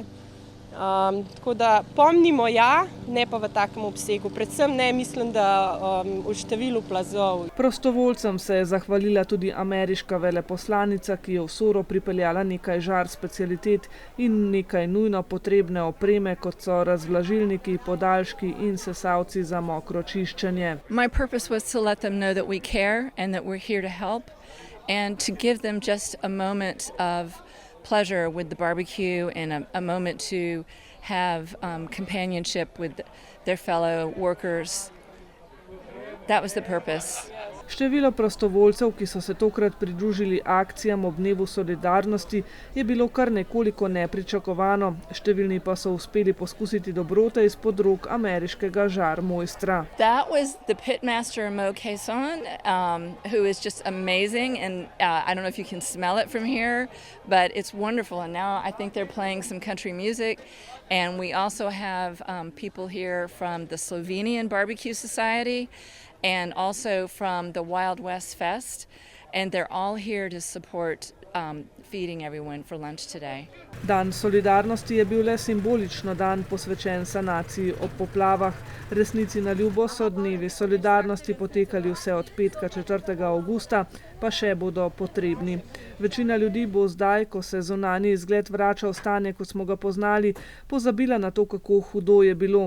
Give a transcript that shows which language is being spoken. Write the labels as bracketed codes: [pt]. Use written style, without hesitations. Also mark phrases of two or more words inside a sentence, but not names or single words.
[sl] Tako da pomnimo ne pa v takem obsegu, predvsem ne mislim, da v številu plazov. Prostovoljcem se je zahvalila tudi ameriška veleposlanica, ki je v Soro pripeljala nekaj žar specialitet in nekaj nujno potrebne opreme, kot so razvlažilniki, podaljški in sesalci za mokro čiščenje. [en] My purpose was to let them know that we care and that we're here to help and to give them just a moment of pleasure with the barbecue and a moment to have companionship with their fellow workers. That was the purpose. [sl] Število prostovoljcev, ki so se tokrat pridružili akcijam ob dnevu solidarnosti, je bilo kar nekoliko nepričakovano. Številni pa so uspeli poskusiti dobrote izpod rok ameriškega žar mojstra. [en] That was the pitmaster Mo Quezon, who is just amazing, and I don't know if you can smell it from here, but it's wonderful. And now I think they're playing some country music, and we also have people here from the Slovenian Barbecue Society and also from the Wild West Fest, and they're all here to support feeding everyone for lunch today. [sl] Dan solidarnosti je bil le simbolično dan posvečen sanaciji ob poplavah. Resnici na ljubo so dnevi solidarnosti potekali vse od petka 4. avgusta, pa še bodo potrebni. Večina ljudi bo zdaj, ko se zunanji izgled vrača v stanje, kot smo ga poznali, pozabila na to, kako hudo je bilo.